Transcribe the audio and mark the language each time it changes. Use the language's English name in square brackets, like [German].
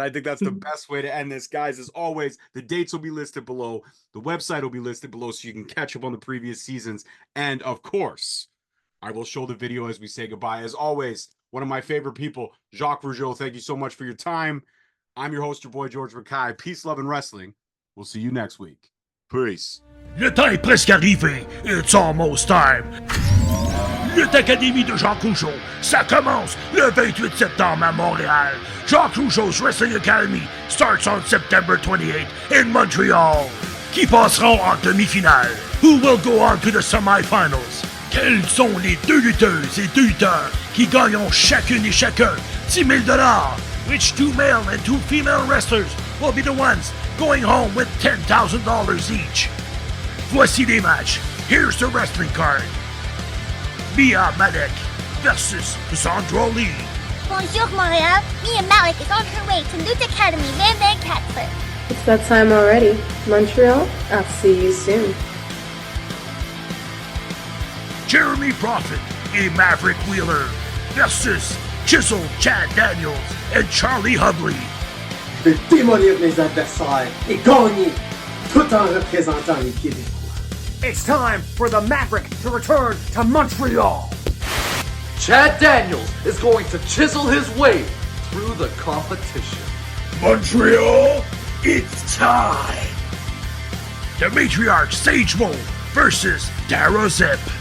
[English] I think that's the best way to end this, guys. As always, the dates will be listed below. The website will be listed below so you can catch up on the previous seasons. And of course, I will show the video as we say goodbye. As always, one of my favorite people, Jacques Rougeau, thank you so much for your time. I'm your host, your boy, George Mackay. Peace, love, and wrestling. We'll see you next week. Peace. [French] Le temps est presque arrivé. [English] It's almost time. [French] Lutte Académie de Jacques Rougeau, ça commence le 28 septembre à Montréal. [English] Jacques Rougeau's Wrestling Academy starts on September 28 in Montreal. [French] Qui passeront en demi-finale? [English] Who will go on to the semi-finals? [French] Quelles sont les deux lutteuses et deux lutteurs qui gagneront chacune et chacun 10 000 $? [English] Which 2 male and 2 female wrestlers will be the ones going home with $10,000 each? [French] Voici les matchs. [English] Here's the wrestling card. Mia Malek versus Sandra Lee. [French] Bonjour, Montreal. [English] Mia Malik is on her way to Lucha Academy, Van Van Katzler. It's that time already. Montreal, I'll see you soon. Jeremy Prophet et Maverick Wheeler versus Chisel Chad Daniels and Charlie Hubley. [French] Je vais démolir mes adversaires et gagner tout en représentant les Québécois. [English] It's time for the Maverick to return to Montreal. Chad Daniels is going to chisel his way through the competition. Montreal, it's time. The Matriarch Sage Mo versus Dara Zip.